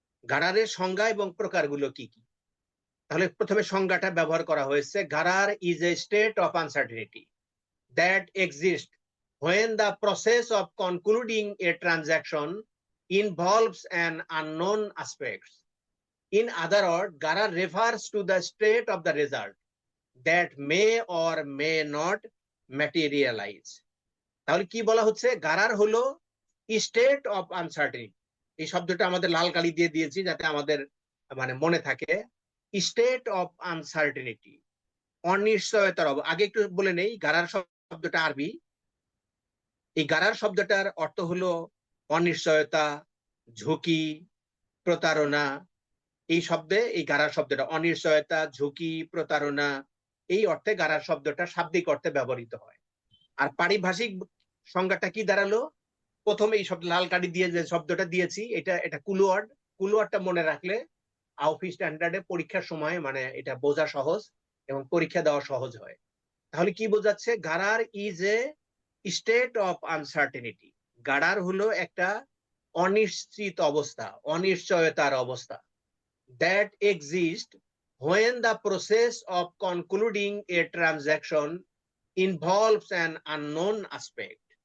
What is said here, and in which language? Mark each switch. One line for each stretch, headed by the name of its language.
Bangla: গারারের সংজ্ঞা এবং প্রকারগুলো কি কি। তাহলে প্রথমে সংজ্ঞাটা ব্যবহার করা হয়েছে,
English: গারার is a state of uncertainty that exist when the process of concluding a transaction involves an unknown aspect. In other words, garar refers to the state of the result that may or may not materialize.
Bangla: তাহলে কি বলা হচ্ছে, গারার হলো
English: State of uncertainty.
Bangla: এই শব্দটা আমাদের লাল কালি দিয়ে দিয়েছি যাতে আমাদের মানে মনে থাকে।
English: state of uncertainty,
Bangla: অনিশ্চয়তার আগে একটু বলে নেই, গারার শব্দটা আরবি। এই গারার শব্দটার অর্থ হলো অনিশ্চয়তা, ঝুঁকি, প্রতারণা। এই শব্দে এই গারার শব্দটা অনিশ্চয়তা, ঝুঁকি, প্রতারণা, এই অর্থে গারার শব্দটা শাব্দিক অর্থে ব্যবহৃত হয়। আর পারিভাষিক সংজ্ঞাটা কি দাঁড়ালো, প্রথমে এই শব্দ লাল কালি দিয়ে যে শব্দটা দিয়েছি এটা কুলওয়ার্ড। কুলওয়ার্ডটা মনে রাখলে আউফি স্ট্যান্ডার্ডে পরীক্ষার সময় মানে এটা বোঝা সহজ এবং পরীক্ষা দেওয়া সহজ হয়। তাহলে কি বোঝাচ্ছে,
English: গারার is a state of uncertainty.
Bangla: গারার হলো একটা অনিশ্চিত অবস্থা, অনিশ্চয়তার অবস্থা।
English: That exist when the process of concluding a transaction involves an unknown aspect.